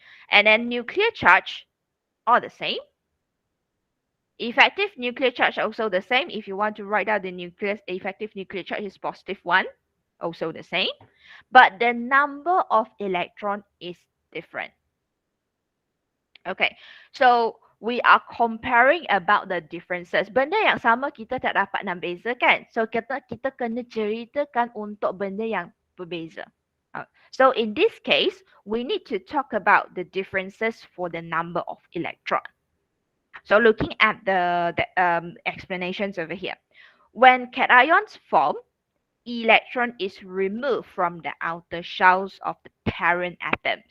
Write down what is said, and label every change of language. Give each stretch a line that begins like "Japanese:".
English: And then nuclear charge, all the same. Effective nuclear charge also the same. If you want to write down the nucleus, effective nuclear charge is +1, also the same. But the number of electron is different. Okay, so we are comparing about the differences.
Malay: Benda yang sama kita tak dapat nak bezakan. So kita kena ceritakan untuk benda yang berbeza.
English: So in this case, we need to talk about the differences for the number of electron. So looking at the explanations over here. When cations form, electron is removed from the outer shells of the parent atom.